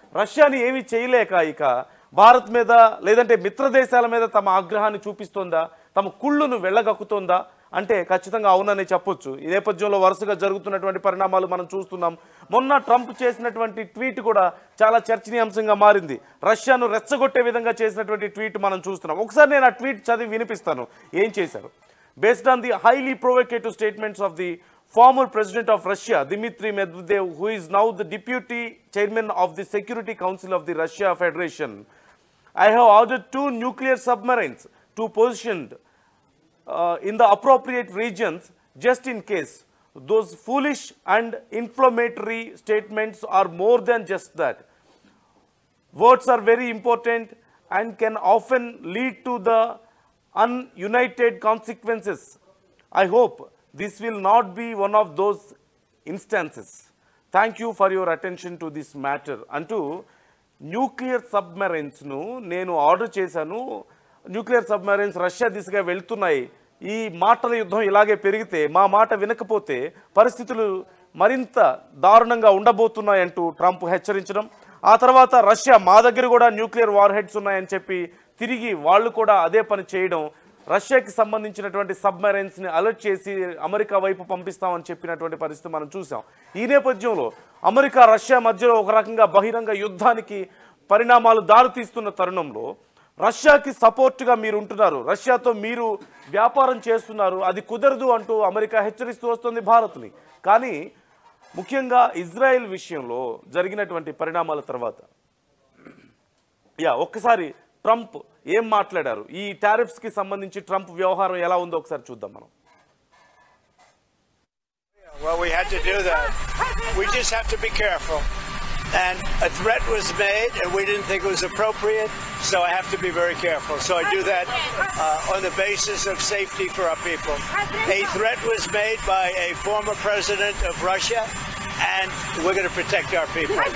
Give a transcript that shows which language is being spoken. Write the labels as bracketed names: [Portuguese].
[Telugu] రష్యాని ఏమీ చేయలేక ఇక భారత్ మీద లేదంటే మిత్ర దేశాల మీద తమ ఆగ్రహాన్ని చూపిస్తోందా, తమ కుళ్ళును వెళ్ళగక్కుతోందా అంటే ఖచ్చితంగా అవునని చెప్పొచ్చు. ఈ నేపథ్యంలో వరుసగా జరుగుతున్నటువంటి పరిణామాలు మనం చూస్తున్నాం. మొన్న ట్రంప్ చేసినటువంటి ట్వీట్ కూడా చాలా చర్చనీయాంశంగా మారింది. రష్యాను రెచ్చగొట్టే విధంగా చేసినటువంటి ట్వీట్ మనం చూస్తున్నాం. ఒకసారి నేను ఆ ట్వీట్ చదివి వినిపిస్తాను ఏం చేశారు. [English] Based on the highly provocative statements of the former president of Russia, Dmitry Medvedev, who is now the deputy chairman of the Security Council of the Russia Federation, I have ordered 2 nuclear submarines to positioned in the appropriate regions just in case. Those foolish and inflammatory statements are more than just that. Words are very important and can often lead to the ununited consequences. I hope this will not be one of those instances. Thank you for your attention to this matter. [Telugu] అంటూ nuclear సబ్మెరైన్స్ను నేను order చేశాను, nuclear submarines Russia దిశగా వెళ్తున్నాయి, ఈ మాటల యుద్ధం ఇలాగే పెరిగితే, మా మాట వినకపోతే పరిస్థితులు మరింత దారుణంగా ఉండబోతున్నాయంటూ ట్రంప్ హెచ్చరించడం, ఆ తర్వాత రష్యా మా దగ్గర కూడా న్యూక్లియర్ వార్ హెడ్స్ ఉన్నాయని చెప్పి తిరిగి వాళ్ళు కూడా అదే పని చేయడం, రష్యాకి సంబంధించినటువంటి సబ్మెరైన్స్ని అలర్ట్ చేసి అమెరికా వైపు పంపిస్తామని చెప్పినటువంటి పరిస్థితి మనం చూసాం. ఈ నేపథ్యంలో అమెరికా రష్యా మధ్యలో ఒక రకంగా బహిరంగ యుద్ధానికి పరిణామాలు దారితీస్తున్న తరుణంలో రష్యాకి సపోర్ట్గా మీరు ఉంటున్నారు, రష్యాతో మీరు వ్యాపారం చేస్తున్నారు, అది కుదరదు అంటూ అమెరికా హెచ్చరిస్తూ వస్తుంది భారత్ని. కానీ ముఖ్యంగా ఇజ్రాయెల్ విషయంలో జరిగినటువంటి పరిణామాల తర్వాత ఒక్కసారి ట్రంప్ ఏం మాట్లాడారు, ఈ టారిఫ్స్ కి సంబంధించి ట్రంప్ వ్యవహారం ఎలా ఉందో ఒకసారి చూద్దాం మనం. [English] Well, we had to do that. We just have to be careful. And a threat was made, and we didn't think it was appropriate, so I have to be very careful. So I do that on the basis of safety for our people. A threat was made by a former president of Russia, and we're going to protect our people.